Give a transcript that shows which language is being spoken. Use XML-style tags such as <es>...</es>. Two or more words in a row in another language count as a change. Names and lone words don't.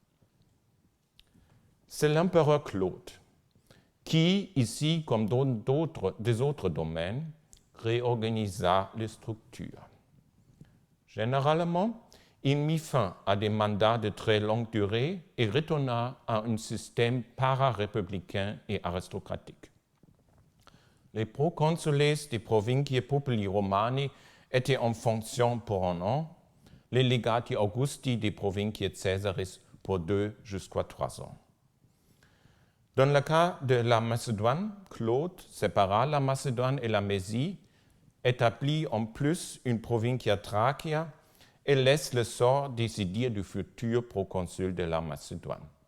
<fr>C'est l'empereur Claude qui, ici comme dans des autres domaines, réorganisa les structures. Généralement, il mit fin à des mandats de très longue durée et retourna à un système para-républicain et aristocratique. Les proconsules des</fr> <la>provinciae populi romani</la> <fr>étaient en fonction pour un an, les</fr> <la>legati augusti des provinciae caesaris</la> <fr>pour 2 jusqu'à 3 ans. Dans le cas de la Macédoine, Claude sépara la Macédoine et la Mésie, établit en plus une</fr> <la>provincia Thracia</la> <fr>et laisse le sort décider du futur proconsul de la Macédoine.</fr>